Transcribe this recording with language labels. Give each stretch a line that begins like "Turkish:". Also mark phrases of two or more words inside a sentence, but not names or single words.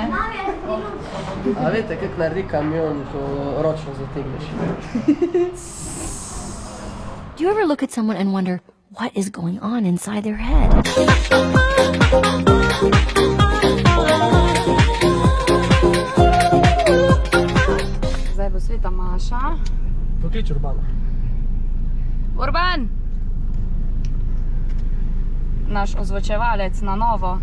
Slovenian: A veste, kako naredi kamion, ko ročno zategneš?
English: Do you ever look at someone and wonder what is going on inside their head?
Slovenian: Zdaj bo Sveta Maša. Poklič Urbana. Urban! Naš ozvočevalec na novo.